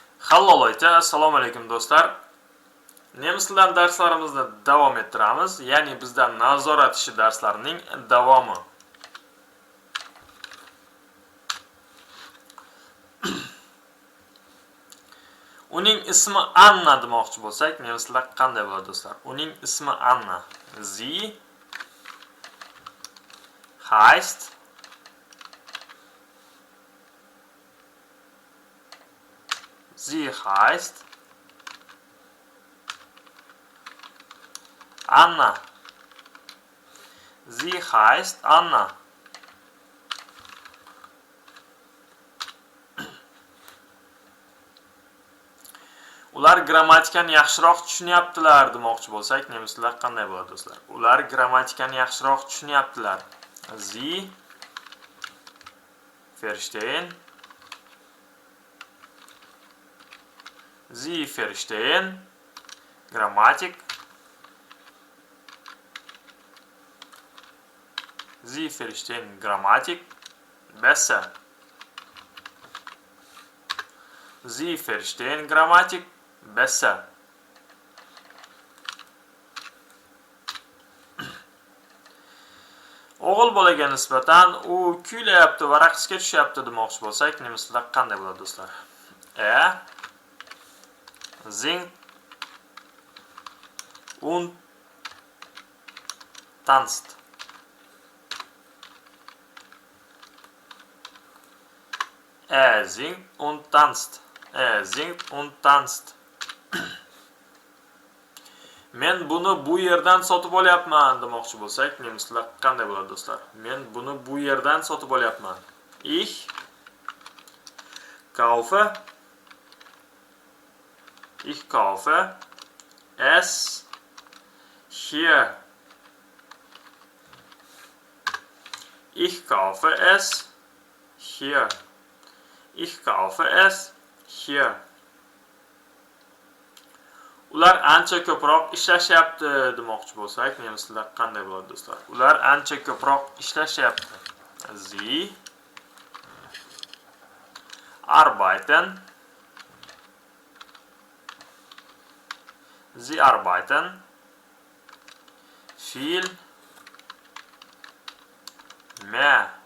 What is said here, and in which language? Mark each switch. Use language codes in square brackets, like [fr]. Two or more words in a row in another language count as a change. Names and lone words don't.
[uz] Hallolaycha, assalomu alaykum do'stlar. Nemis tilidan darslarimizni davom ettiramiz, ya'ni bizda nazorat ishi darslarining davomi. Uning ismi Anna demoqchi bo'lsak, nemis tilida qanday bo'ladi do'stlar? Uning ismi Anna. [de] Sie heißt Anna. Sie heißt Anna. [uz] Ular grammatikani yaxshiroq tushunyaptilar demoqchi bo'lsak, nemis tilida qanday bo'ladi do'stlar? Ular grammatikani yaxshiroq tushunyaptilar. [de] Sie verstehen. Sie verstehen Grammatik. Sie verstehen Grammatik besser. Sie verstehen Grammatik besser. [uz] O'g'il bolaga nisbatan u kuylayapti va raqsga tushyapti demoqchi bo'lsak, nemis tilida qanday bo'ladi do'stlar? [de] Singt und tanzt. Singt und tanzt. Singt und tanzt. [uz] Men buni bu yerdan sotib olyapman demoqchi bo'lsak, nemis tilida qanday bo'ladi do'stlar? Men buni bu yerdan sotib olyapman. [de] Ich kaufe es hier. Ich kaufe es hier. Ich kaufe es hier. [uz] Ular ancha ko'proq ishlashyapti demoqchi bo'lsak, nemis tilida qanday bo'ladi do'stlar? Ular ancha ko'proq ishlashyapti. [de] Sie arbeiten. Sie arbeiten viel mehr.